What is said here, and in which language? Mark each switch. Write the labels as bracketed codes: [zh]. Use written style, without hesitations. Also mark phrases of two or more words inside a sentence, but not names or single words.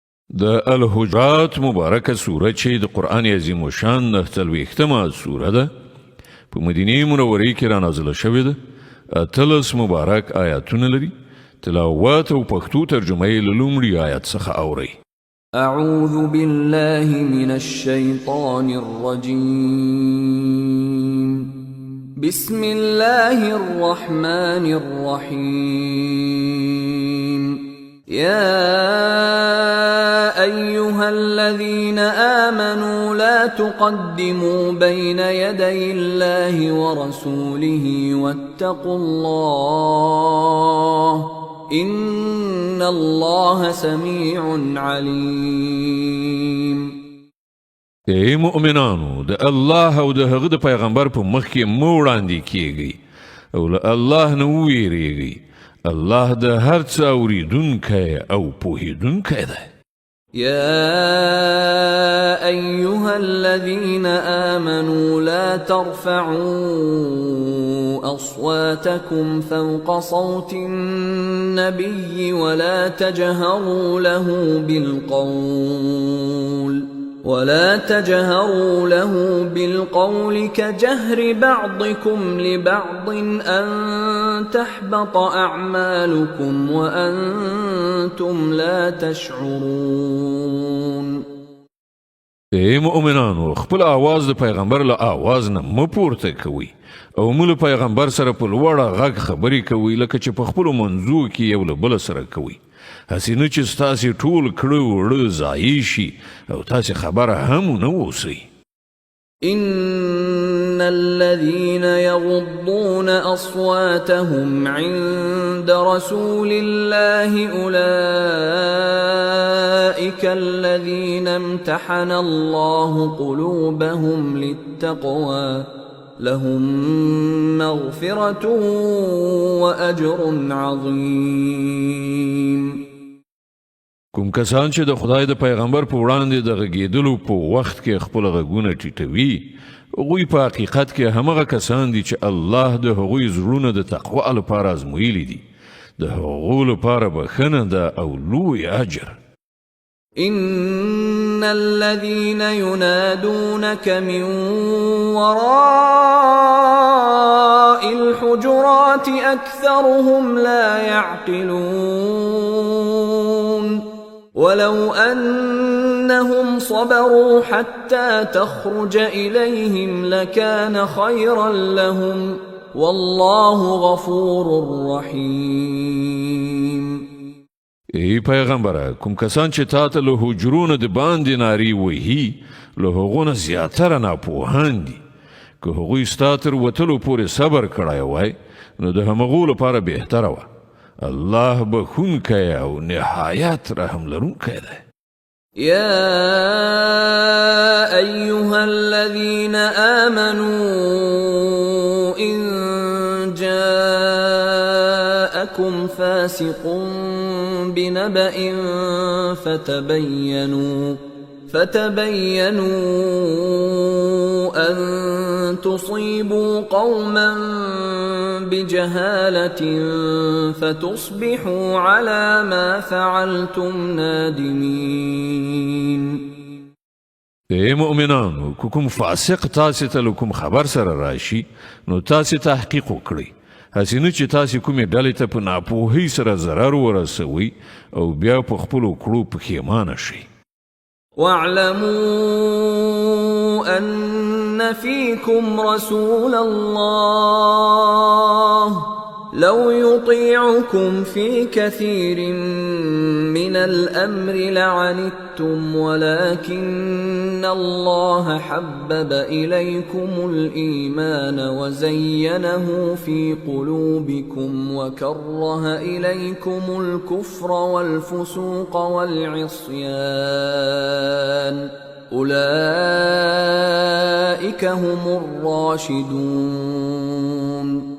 [ps] د الحجرات مبارکه سوره چې د قرآن عظیم الشان 49مه سوره ده په مدینه منوره کې را نازله شوې ده. 13 مبارک آیاتونه لري. تلاوت او پښتو ترجمه یې له لومړي آیت څخه اورئ. [ar] أعوذ بالله من الشيطان الرجيم. بسم الله الرحمن الرحيم. يا أيها الذين آمنوا لا تقدموا بين يدي الله ورسوله واتقوا الله إن الله سميع عليم. [ps] ای مؤمنانو د الله او د هغه د پیغمبر په مخ کې مو وړاندې کیږئ او له الله نه وویریږئ. الله د هر څه اوریدونکی او پوهیدونکی دی. [ar] يا أيها الذين آمنوا لا ترفعوا أصواتكم فوق صوت النبي ولا تجهروا له بالقول كجهر بعضكم لبعض أن تحبط أعمالكم وأنتم لا تشعرون. [ps] ای مؤمنانو خپل آواز د پیغمبر له آواز نه مه پورته کوئ او مو له پیغمبر سره په لوړه غږ خبرې کوئ لکه چې په خپلو منځو کې یو له بله سره کوئ. هسې نه چې ستاسې ټول کړه وړه ضایع شي او تاسې خبره هم ونه اوسئ. [ar] إن الذين يغضون أصواتهم عند رسول الله أولئك الذين امتحن الله قلوبهم للتقوى لهم مغفرة وأجر عظيم. [ps] کوم کسان چې د خدای د پیغمبر په وړاندې د غږېدلو په وخت کې خپل غږونه ټیټوي هغوی په حقیقت کې همغه کسان دي چې الله د هغوی زړونه د تقوا لپاره ازمویلي دي. د هغو لپاره بخښنه ده او لوی اجر. [ar] إن الذين ينادونك من وراء الحجرات أكثرهم لا يعقلون. ولو أنهم صبروا حتى تخرج إليهم لكان خيرا لهم والله غفور رحيم. [ps] ای پیغمبره کوم کسان چې تا ته له حجرونه د باندې نارې وهي له هغو نه زیاتره ناپوهان دي. که هغوی ستا تر وتلو پورې صبر کړی وای نو د همغو لپاره بهتره وه. الله بخونکی او نهایت رحم لرونکی دی. [ar] يا أيها الذين آمنوا إن جاءكم فاسق بنبأ فتبينوا أن تصيبوا قوما بجهالة فتصبحوا على ما فعلتم نادمين. [ps] ای مؤمنانو که کوم فاسق تاسې ته له کوم خبر سره راشي نو تاسې تحقیق وکړئ. هسې نه چې تاسې کومې ډلې ته په ناپوهۍ سره ضرر ورسوئ او بیا په خپلو کړو پښیمانه شئ. [ar] واعلموا أن فيكم رسول الله لو يطيعكم في كثير من الأمر لعنتم ولكن الله حبب إليكم الإيمان وزينه في قلوبكم وكره إليكم الكفر والفسوق والعصيان أولئك هم الراشدون.